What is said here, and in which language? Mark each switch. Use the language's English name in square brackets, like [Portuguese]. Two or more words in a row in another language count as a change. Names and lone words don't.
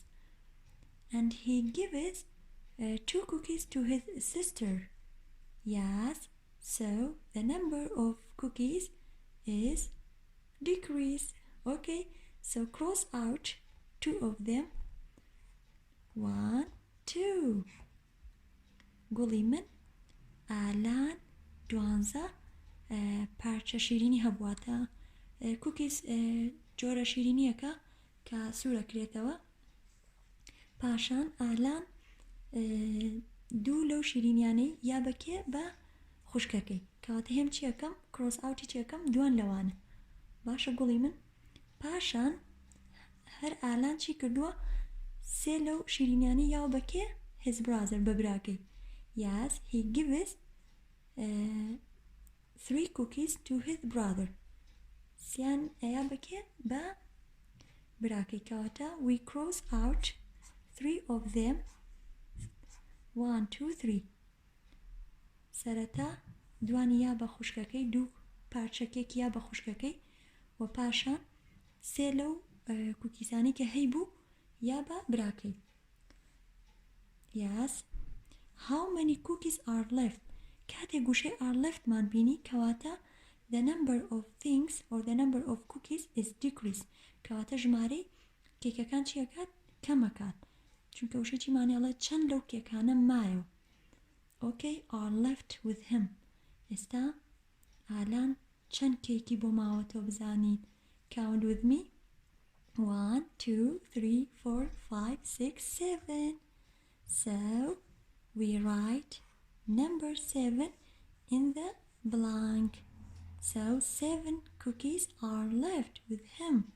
[English] And he gives 2 cookies to his sister. Yes, so the number of cookies is decrease. Okay, so cross out 2 of them. 1, 2. [Central Kurdish] گوڵی من ئالان دوانزە پارچە شیرینی هەبواتە کوکیز جۆرە شیرینیەکە کە سوورەکرێتەوە. پاشان ئالان 2 لەو شیرینیانەی یا بەکێ بە خوشکەکەی کەواتە هێم چیەکەم [English] cross out [Central Kurdish] چیەکەم دوان لەوانە. باشە گوڵی من پاشان هەر ئالان چی کردووە 3 لەو شیرینیانەی یا بەکێ [English] his brother [Central Kurdish] بە براکەی. [English] Yes, he gives 3 cookies to his brother. [Central Kurdish] سیان یا بەکێ بە براکەی کەواتە [English] we cross out 3 of them. 1, 2, 3. [Central Kurdish] سەرەتا دوانی یا بە خوشکەکەی 2 پارچەکێک یا بە خوشکەکەی و پاشان 3 لەو کوکیزانی کە هەیبوو یا بە براکەی. [English] Yes. How many cookies are left? [Central Kurdish] کاتێک گوشەی [English] are left [Central Kurdish] مان بینی کەواتە [English] the number of things or the number of cookies is decreased. [Central Kurdish] کەواتە ژمارەی کێکەکان چیەکات؟ کەمەکات. چونکە وشەی چی مانێڵێت چەند لەو کێکانە مایەوە. [English] Okay, are left with him. [Central Kurdish] ئێستا ئالان چەند کێکی بۆ ماوەتەوە بزانین. [English] Count with me. 1, 2, 3, 4, 5, 6, 7. So we write number 7 in the blank. So 7 cookies are left with him.